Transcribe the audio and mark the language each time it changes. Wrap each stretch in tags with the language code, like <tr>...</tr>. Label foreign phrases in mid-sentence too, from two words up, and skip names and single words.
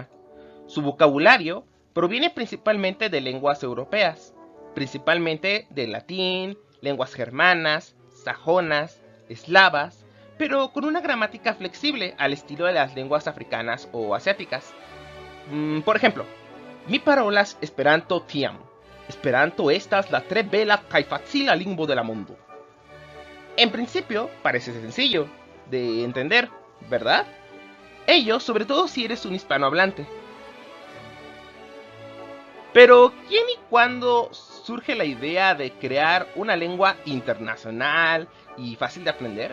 <es>Su vocabulario proviene principalmente de lenguas europeas, principalmente del latín, lenguas germanas, sajonas, eslavas, pero con una gramática flexible al estilo de las lenguas africanas o asiáticas. Por ejemplo,</es> <eo>mi parolas Esperanto tiam. Esperanto estas la tre bela kaj facila lingvo de la mondo.</eo> <es>En principio, parece sencillo de entender, ¿verdad? Ello, sobre todo si eres un hispanohablante. Pero, ¿quién y cuándo surge la idea de crear una lengua internacional y fácil de aprender?</es>